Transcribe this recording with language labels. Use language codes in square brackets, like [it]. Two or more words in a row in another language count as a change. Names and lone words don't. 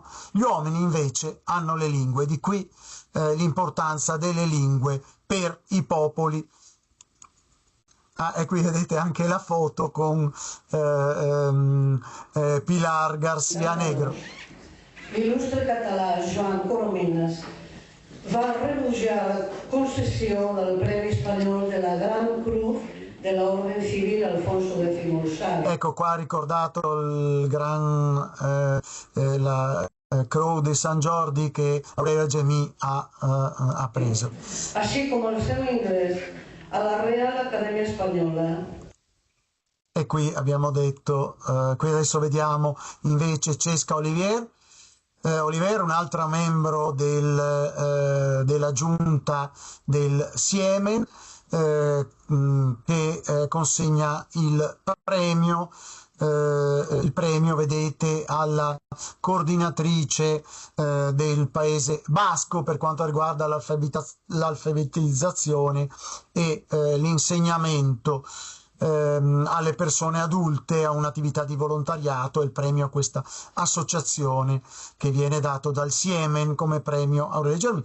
[it] Gli uomini invece hanno le lingue, di qui l'importanza delle lingue per i popoli. E qui vedete anche la foto con Pilar García Negro. [ca] L'il·lustre català Joan Coromines va rebutjar la concessió del Premi Espanyol de la Gran Cruz de la Orden Civil Alfonso X Ursari. [it] Ecco qua ricordato la Croix de Sant Jordi che Aurelia Gemmi ha preso. [ca] Així com el seu ingrés a la Real Accademia Spagnola. [it] E qui abbiamo detto, qui adesso vediamo invece Cesca Oliver, un'altra membro della giunta del Siemen, che consegna il premio, vedete, alla coordinatrice del Paese Basco per quanto riguarda l'alfabetizzazione e l'insegnamento alle persone adulte, a un'attività di volontariato, il premio a questa associazione che viene dato dal Siemen come premio Aurelia Gemmi.